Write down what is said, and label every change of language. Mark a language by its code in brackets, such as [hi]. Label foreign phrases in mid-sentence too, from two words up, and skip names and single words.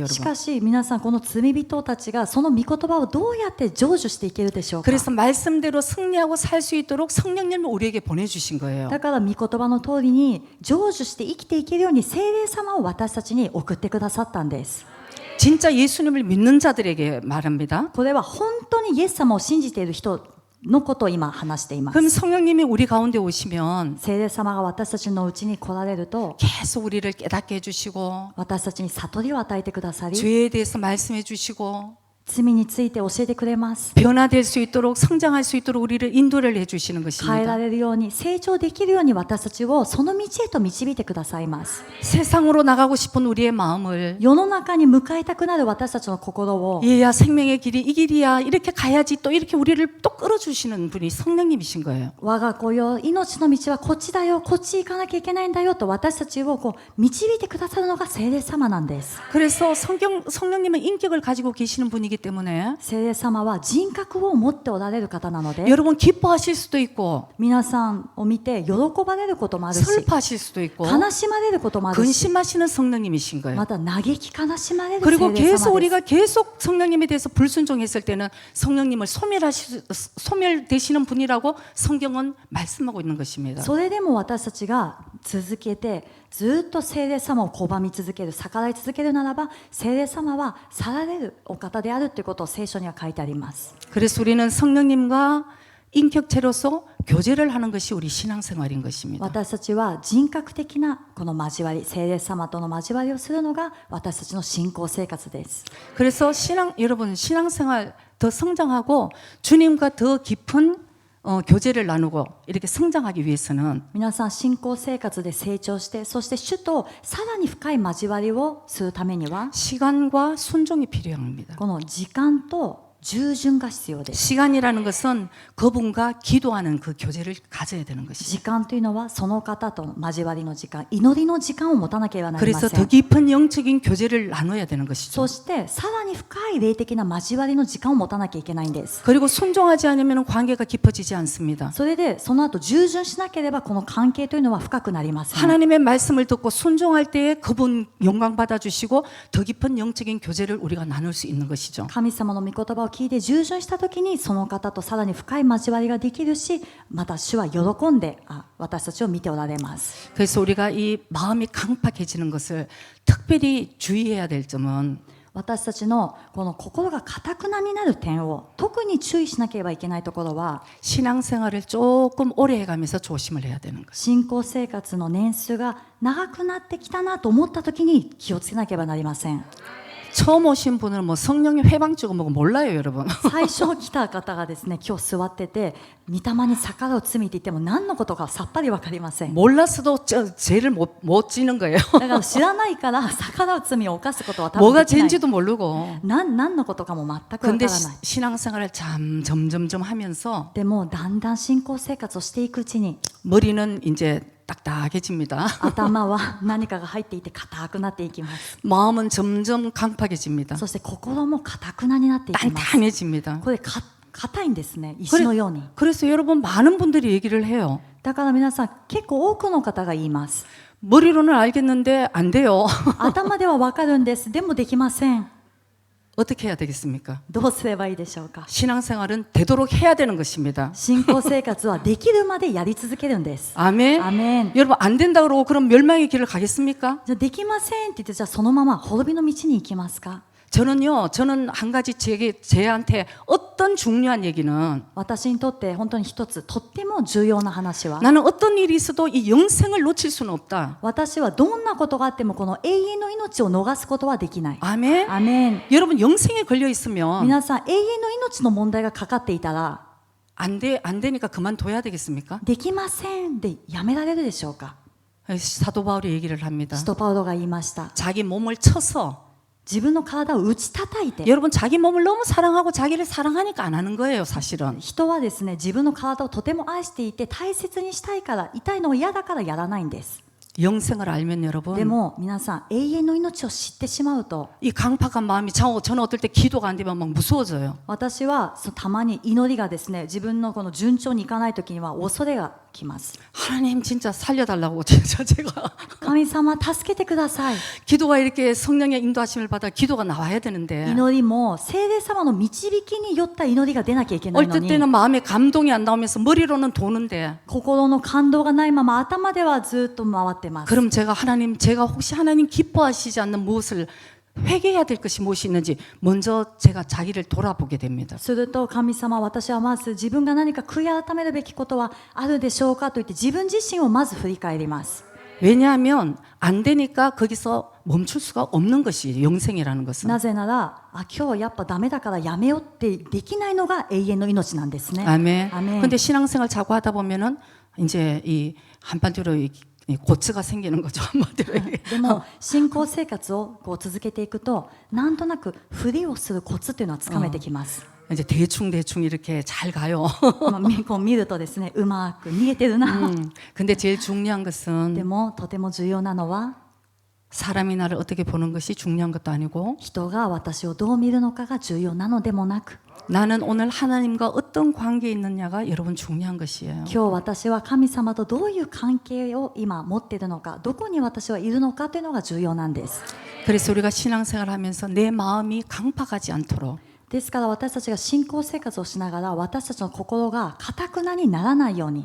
[ja] し [ko] 여러분? [ja] かし皆さん、この罪人たちがその御言葉をどうやって成就していけるでしょうか。 [ko] 그래서 말씀대로 승리하고 살 수 있도록 성령님을 우리에게 보내주신 거예요. [ja] だから御言葉の通りに成就して生きていけるように聖霊様を私たちに送ってくださったんです。 [ko] 진짜 예수님을 믿는 자들에게 말합니다. [ja] これは本当にイエス様を信じている人のことを今話しています。 [ko] 그럼 성령님이 우리 가운데 오시면 [ja] 聖霊様が私たちのうちに来られると、 [ko] 계속 우리를 깨닫게 해주시고 [ja] 私たちに悟りを与えてくださり、 [ko] 죄에 대해서 말씀해 주시고 [ja] 罪について教えてくれます。 [ko] 변화될 수 있도록 성장할 수 있도록 우리를 인도를 해주시는 [ja] 変えら [ko] 것입니다. [ja] れるように、成長できるように私たちをその道へと導いてくださいます。 [ko] 세상으로 나가고 싶은 우리의 마음을 [ja] 世の中に向かいたくなる私たちの心を、 [ko] 얘야 생명의 길이 이 길이야 이렇게 가야지 또 이렇게 우리를 또 끌어주시는 분이 성령님이신 거예요. [ja] 我が子よ、命の道はこっちだよ、こっち行かなきゃいけないんだよと私たちを導いてくださるのが聖霊様なんです。 [ko] 그래서 성령님은 인격을 가지고 계시는 분이기 때문에 [ja] 聖霊様は人格を持っておられる方なので、 [ko] 여러분 기뻐하실 수도 있고 [ja] 皆さんを見て喜ばれることもあるし、 [ko] 슬퍼하실 수도 있고 [ja] 悲しまれることもあるし、 [ko] 근심하시는 성령님이신 거예요. [ja] また嘆き悲しまれる聖 [ko] 그리고 [ja] 霊 [ko] 계속 [ja] 様で [ko] 우리가 [ja] す。 [ko] 계속 성령님에 대해서 불순종했을 때는 성령님을 소멸되시는 분이라고 성경은 말씀하고 있는 것입니다. [ja] それでも私たちが続けてずっと聖霊様を拒み続ける、逆らい続けるならば、聖霊様は去られるお方であるということを聖書には書いてあります。 [ko] 그래서 우리는 성령님과 인격체로서 교제를 하는 것이 우리 신앙생활인 것입니다. [ja] 私たちは人格的なこの交わり、聖霊様との交わりをするのが私たちの信仰生活です。 [ko] 그래서 여러분 신앙생활 더 성장하고 주님과 더 깊은 교제를 나누고 이렇게 성장하기 위해서는 [ja] 皆さん、信仰生活で成長して、そして主とさらに深い交わりをするためには、 [ko] 시간과 순종이 필요합니다. [ja] この時間と従順が必要です。 [ko] 시간이라는 것은 그분과 기도하는 그 교제를 가져야 되는 것이죠. [ja] 時間というのはその方との交わりの時間、祈りの時間を持たなければなりま [ko] 그래서 [ja] せ [ko] 더 [ja] ん。 [ko] 깊은 영적인 교제를 나눠야 되는 것이죠. [ja] そしてさらに深い霊的な交わりの時間を持たなきゃいけないんです。 [ko] 그리고 순종하지 않으면 관계가 깊어지지 않습니다. [ja] それでその後従順しなければこの関係というのは深くなりません。 [ko] 하나님의 말씀을 듣고 순종할 때에 그분 영광 받아주시고 더 깊은 영적인 교제를 우리가 나눌 수 있는 것이죠. [ja] 神様の御言葉を聞いて従順したときにその方とさらに深い交わりができるし、また主は喜んで私たちを見ておられます。 [ko] 그래서 우리가 이 마음이 강팍해지는 것을 특별히 주의해야 될 점은 [ja] 私たちのこの心が堅くなになる点を特に注意しなければいけないところは、 [ko] 신앙생활을 조금 오래 해가면서 조심을 해야 되는 것이죠. [ja] 信仰生活の年数が長くなってきたなと思ったときに気をつけなければなりません。 [ko] 처음 오신 분은 뭐 성령의 회방주고 뭐고 몰라요, 여러분. [ja] 最初来た方がですね、今日座ってて、御霊に逆らう罪って言っても何のことかさっぱりわかりません。 [ko] 몰랐어도 죄를 못 지는 거예요. [ja] だから知らないから逆らう罪を犯すことは多分 [ko] 뭐가 [ja] できない。 [ko] 죄인지도 모르고. [ja] 何のことかも全くわ [ko] 근데 [ja] からない。 [ko] 신앙생활을 점점점 하면서 [ja] でもだんだん信仰生活をしていくうちに [ko] 머리는 이제 딱딱해집니다. [ja] 頭は何かが入っていて硬くなっていきます。 [ko] 마음은 점점 강팍해집니다. [ja] そして心も硬くなになっていきます。 [ko] 단단해집니다. [ja] これ硬いんですね、石のように。 [ko] 그래서 여러분 많은 분들이 얘기를 해요. [ja] だから皆さん結構多くの方が言います。 [ko] 머리로는 알겠는데 안 돼요. [ja] 頭ではわかるんです。でもできません。 [ko] 어떻게 해야 되겠습니까? [ja] どうすればいいでしょうか。 [ko] 신앙생활은 되도록 해야 되는 것입니다. [ja] 信仰生活はできるまでやり続けるんです。 [ko] 아멘. [ja] アメン。 [ko] 여러분 안 된다 그러고 그럼 멸망의 길을 가겠습니까? [ja] じゃあできませんって言ってじゃあそのまま滅びの道に行きますか。 [ko] 저는 한 가지 제한테 어떤 중요한 얘기는 [ja] 私にとって本当に一つとっても重要な話は [ko] 나는 어떤 일이 있어도 이 영생을 놓칠 수는 없다. [ja] 私はどんなことがあってもこの永遠の命を逃すことはできない。 [ko] 아멘. [ja] アメン。 [ko] 여러분 영생에 걸려 있으면 [ja] 皆さん永遠の命の問題がかかっていたら [ko] 안 되니까 그만둬야 되겠습니까? [ja] できませんでやめられるでしょうか。 [ko] 사도 바울이 얘기를 합니다. [ja] 使徒パウロが言いました。 [ko] 자기 몸을 쳐서 [ja] 自分の体を打ち叩いて [ko] 여러분 자기 몸을 너무 사랑하고 자기를 사랑하니까 안 하는 거예요, 사실은. [ja] 人はですね自分の体をとても愛していて大切にしたいから痛いのが嫌だからやらないんです。 [ko] 영생을 알면 [ja] で [ko] 여러분 [ja] も皆さん永遠の命を知ってしまうと [ko] 이 강팍한 마음이 저는 어떨 때 기도가 안 되면 막 무서워져요. [ja] 私はたまに祈りがですね自分のこの順調にいかない時には恐れがきます。 [ko] 하나님 진짜 살려달라고 진짜 제가 [ja] 神様助けてください。 [ko] 기도가 이렇게 성령의 인도하심을 받아 기도가 나와야 되는데 [ja] 祈りも聖霊様の導きによった祈りが出なきゃいけないの [ko] 어떨 [ja] に [ko] 때는 마음에 감동이 안 나오면서 머리로는 도는데 [ja] 心の感動がないまま頭ではずっと回ってます。 [ko] 그럼 제가 혹시 하나님 기뻐하시지 않는 무엇을 회개해야 될 것이 무엇이 있는지 먼저 제가 자기를 돌아보게 됩니다. [ja] すると神様私はまず自分が何か悔い改めるべきことはあるでしょうかと言って自分自身をまず振り返ります。 [ko] 왜냐하면 안 되니까 거기서 멈출 수가 없는 것이 영생이라는 것은. [ja] なぜなら今日やっぱダメだからやめようってできないのが永遠の命なんですね。 [ko] 아멘. [ja] アメン。 [ko] 근데 신앙생활 자꾸 하다 보면은 이제 이 한마디로 이 고츠가 생기는 거죠. 한마디로. [ja] でも信仰生活をこう続けていくとなんとなくふりをするコツっていうのはつかめてきます。 [ko] 이제 대충 이렇게 잘 가요. [ja] こう見るとですねうまく逃げてるな。 [ko] 근데 제일 중요한 [ja] で [ko] 것은 [ja] もとても重要なのは [ko] 사람이 나를 어떻게 보는 것이 중요한 것도 아니고 [ja] 人が私をどう見るのかが重要なのでもなく [ko] 나는 오늘 하나님과 어떤 관계에 있느냐가 여러분 중요한 것이에요. [ja] 今日私は神様とどういう関係を今持っているのかどこに私はいるのかというのが重要なんです。 [ko] 그래서 우리가 신앙생활을 하면서 내 마음이 강팍하지 않도록 [ja] ですから私たちが信仰生活をしながら私たちの心が堅くなにならないように